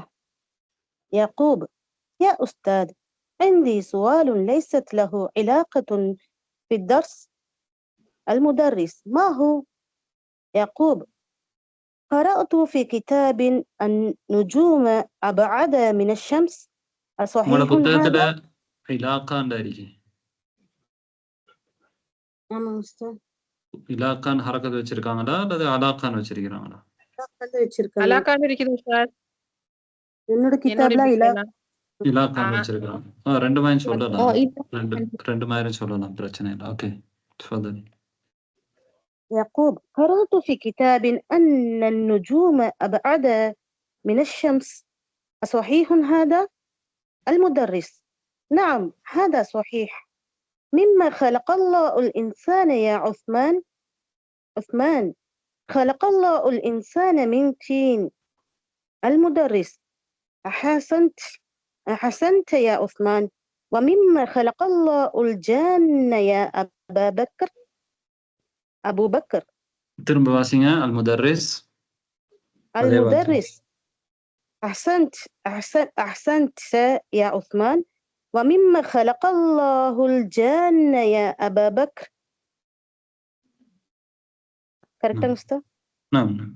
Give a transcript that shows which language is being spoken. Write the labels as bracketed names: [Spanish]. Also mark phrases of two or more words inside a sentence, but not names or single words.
[Arabic] يعقوب يا أستاذ عندي سؤال ليست له علاقة بالدرس. المدرس ما هو؟ يعقوب قرأت في كتاب النجوم أبعد من الشمس. أصحيح هذا؟ علاقة [Tamil] ஆமாம் உஸ்தாத். இலாக்கான் ஹரக்கத் வச்சிருக்காங்களா அல்லது அலாக்கான் வச்சிருக்காங்களா? அலாக்கான்னு இருக்குது உஸ்தாத். என்னோட கிதாப்ல இலாக்கான் வச்சிருக்காங்க. ரெண்டு மாதிரி சொல்லலாம். ரெண்டு மாதிரி சொல்லலாம், பிரச்சனை இல்லை. ஓகே تفضلي. [Arabic] يعقوب قرأت في كتاب أن النجوم أبعد من الشمس. أصحيح هذا؟ المدرس نعم هذا صحيح. مما خلق الله الإنسان يا عثمان خلق الله الإنسان من طين. المدرس أحسنت يا عثمان. ومما خلق الله الجن يا أبو بكر. [Tamil] திரும்ப வாசிங்க. [Arabic] المدرس أحسنت يا عثمان. ومما خلق الله الجن يا أبا بكر. كركتم أستاذ؟ نعم.